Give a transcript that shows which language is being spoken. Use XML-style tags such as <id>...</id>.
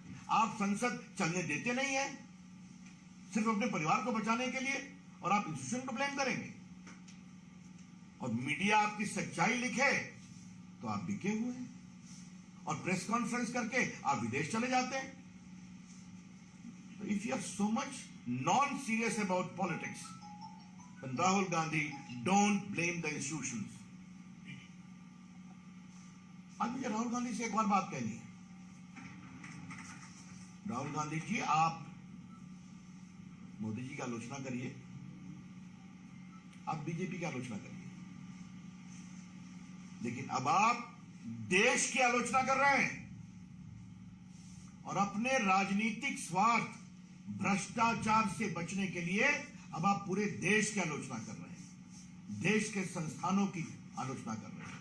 <hi>आप संसद चलने देते नहीं है सिर्फ अपने परिवार को बचाने के लिए, और आप इंस्टीट्यूशन को ब्लेम करेंगे। और मीडिया आपकी सच्चाई लिखे तो आप बिके हुए हैं, और प्रेस कॉन्फ्रेंस करके आप विदेश चले जाते हैं।</hi> <en>So if you are so much non-serious about politics, then Rahul Gandhi, don't blame the institutions.</en> <hi>आज मुझे राहुल गांधी से एक और बात कहनी है। राहुल गांधी जी, आप मोदी जी की आलोचना करिए, आप बीजेपी की आलोचना करिए, लेकिन अब आप देश की आलोचना कर रहे हैं और अपने राजनीतिक स्वार्थ, भ्रष्टाचार से बचने के लिए अब आप पूरे देश की आलोचना कर रहे हैं, देश के संस्थानों की आलोचना कर रहे हैं।</hi>